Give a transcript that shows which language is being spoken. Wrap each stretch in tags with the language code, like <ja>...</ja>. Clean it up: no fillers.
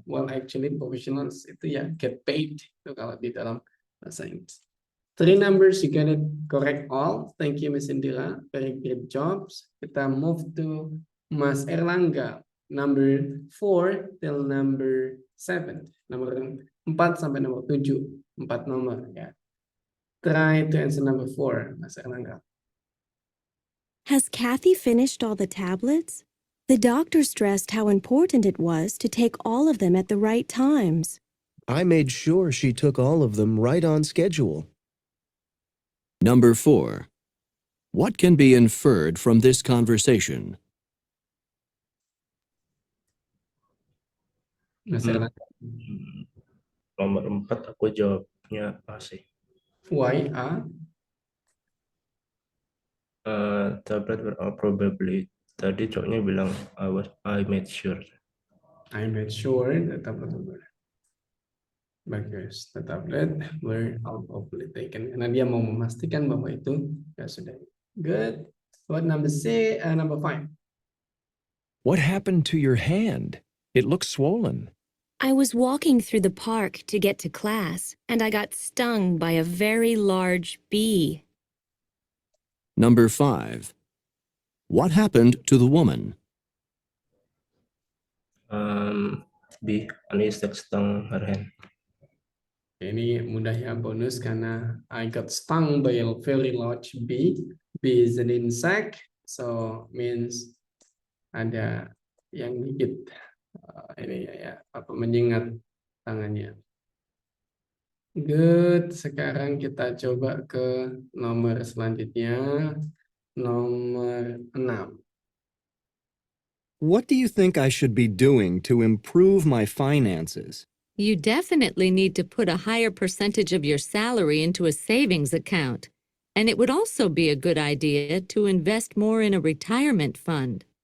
<en>Well, actually professionals</en> <id>itu ya</id> <en>get paid</en> <id>itu kalau di dalam bahasa Inggris.</id> <en>3 numbers you got it correct all. Thank you Miss Indira, very great jobs. Kita move to Mas Erlangga, number 4 till number 7, nomor 4 sampai nomor 7, 4 nomor ya. Try to answer number 4, Mas Erlangga. Has Kathy finished all the tablets? The doctor stressed how important it was to take all of them at the right times. I made sure she took all of them right on schedule. Number 4. What can be inferred from this conversation? Mas Erlangga.</en> <id>Nomor 4 aku jawabnya A sih.</id> <en>Why A? Tablet were all probably.</en> <id>Tadi cowoknya bilang</id> <en>I made sure. I made sure the tablet were</en> <id>bagus.</id> <en>The tablet were all probably taken.</en> <id>Karena dia mau memastikan bahwa itu ya sudah.</id> <en>Good. What number 5? What happened to your hand? It looks swollen. I was walking through the park to get to class, and I got stung by a very large bee. Number 5. What happened to the woman? B. An insect stung her hand.</en> <id>Ini mudah ya, bonus karena</id> <en>I got stung by a very large bee. Bee is an insect, so means</en> <id>ada yang gigit ini ya apa menyengat tangannya.</id> <en>Good.</en> <id>Sekarang kita coba ke nomor selanjutnya, nomor 6.</id> <en>What do you think I should be doing to improve my finances? You definitely need to put a higher percentage of your salary into a savings account. And it would also be a good idea to invest more in a retirement fund.</en>